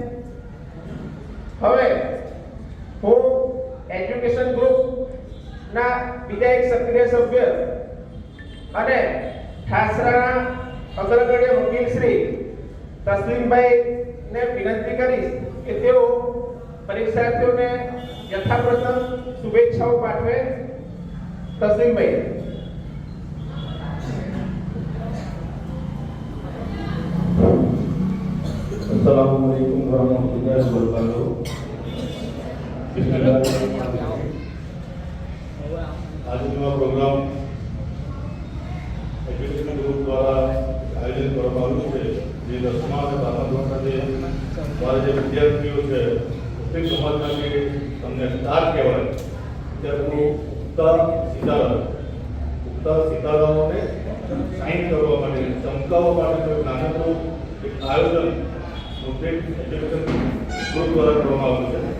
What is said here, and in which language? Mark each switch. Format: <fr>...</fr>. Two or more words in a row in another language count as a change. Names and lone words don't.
<gu>હવે હું એજ્યુકેશન ગ્રુપ ના બીજા એક સક્રિય સભ્ય અને ઠાસરાના અગ્રગણ્ય વકીલ શ્રી તસ્લીમભાઈ ને વિનંતી કરીશ કે તેઓ પરીક્ષાર્થીઓને યથાપ્રથમ શુભેચ્છાઓ પાઠવે. તસ્લીમભાઈ.</gu> <ar>السلام عليكم ورحمة الله وبركاته.</ar> <gu>આજનો પ્રોગ્રામ એજ્યુકેશન ગ્રુપ દ્વારા આયોજન કરવામાં આવ્યું છે. જે 10મા અને 12મા ધોરણના મારા જે વિદ્યાર્થીઓ છે, મુસ્લિમ સમાજના જે તમને સ્ટાર કહેવાય, ત્યાં ઉગતા સિતારાઓને સાઇન કરવા માટે, ચમકાવવા માટે નાનકડું એક આયોજન મુસ્લિમ એજ્યુકેશન ગ્રુપ દ્વારા કરવામાં આવ્યું છે.</gu>